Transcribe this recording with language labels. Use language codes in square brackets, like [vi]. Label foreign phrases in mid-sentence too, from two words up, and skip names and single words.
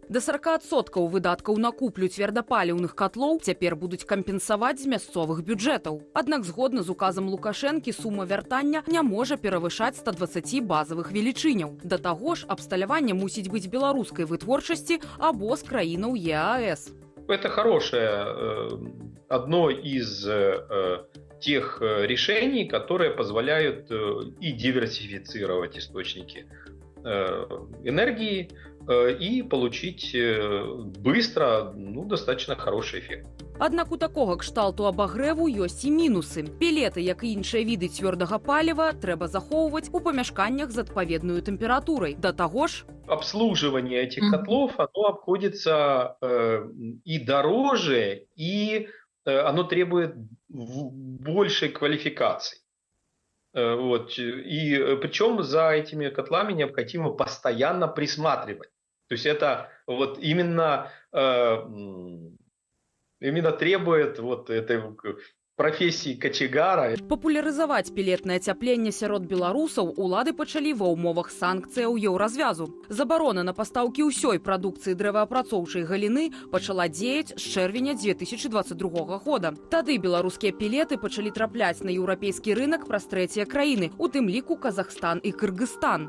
[be] Да 40% выдаткаў на куплю цвердапаліўных катлоў цяпер будуць кампенсаваць з мясцовых бюджэтаў. Аднак, згодна з указам Лукашэнкі, сума вяртання не можа перавышаць 120 базавых велічыняў. Да таго ж, абсталяванне мусіць быць беларускай вытворчасці або з краінаў ЕАЭС. [ru] Это хорошее, одно из тех решений, которые позволяют и диверсифицировать источники энергии и получить быстро, достаточно хороший эффект. [be] Аднак у такога кшталту абагрэву ёсць і мінусы. Пелеты, як і іншыя віды цвёрдага паліва, трэба захоўваць у памяшканнях з адпаведнаю тэмпературай. Да таго ж, [ru] обслуживание этих котлов, оно обходится и дороже, и оно требует большей квалификации. И причем за этими котлами необходимо постоянно присматривать. То есть это именно требует этой профессии качегара. [be] Папулярызаваць пелетнае ацяпленне сярод беларусаў улады пачалі ва ўмовах санкцыяў еўразвязу. Забарона на пастаўкі ўсёй прадукцыі дрэваапрацоўчай галіны пачала дзеяць з чэрвеня 2022 года. Тады беларускія пелеты пачалі трапляць на еўрапейскі рынак праз трэція краіны, у тым ліку Казахстан і Кыргызстан.